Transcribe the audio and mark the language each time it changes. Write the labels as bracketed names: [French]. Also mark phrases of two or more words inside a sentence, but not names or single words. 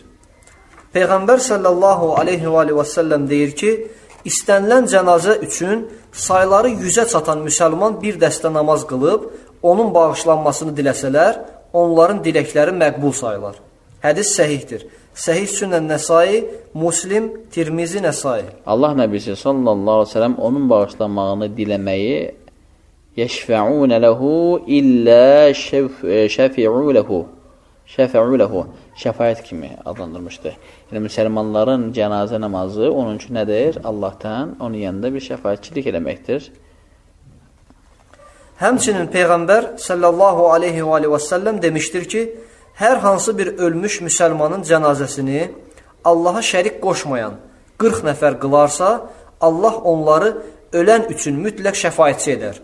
[Azerbaijani] Peyğəmbər [Arabic] صلى الله عليه وسلم [Azerbaijani] deyir ki, istənilən cənazə üçün sayları 100-ə çatan müsəlman bir dəstə namaz qılıb, onun bağışlanmasını diləsələr, onların diləkləri məqbul sayılar. Hədis səhihdir. Səhih Sünən Nəsai, Muslim, Tirmizi Nəsai. Allah Nəbisi [Arabic] صلى الله عليه وسلم [Azerbaijani] onun bağışlanmağını diləməyi [Arabic] يَشْفَعُونَ لَهُ إِلَّا شَفِعُوا لَهُ [Azerbaijani] şəfayət kimi adlandırmışdır. Yəni, müsəlmanların cənazə namazı onun üçün nədir? Allahdan onun yanında bir şəfayətçilik eləməkdir. Həmçinin Peyğəmbər [Arabic] صلى الله عليه وسلم [Azerbaijani] demişdir ki, hər hansı bir ölmüş müsəlmanın cənazəsini Allaha şərik qoşmayan 40 nəfər qılarsa, Allah onları ölən üçün mütləq şəfayətçi edər.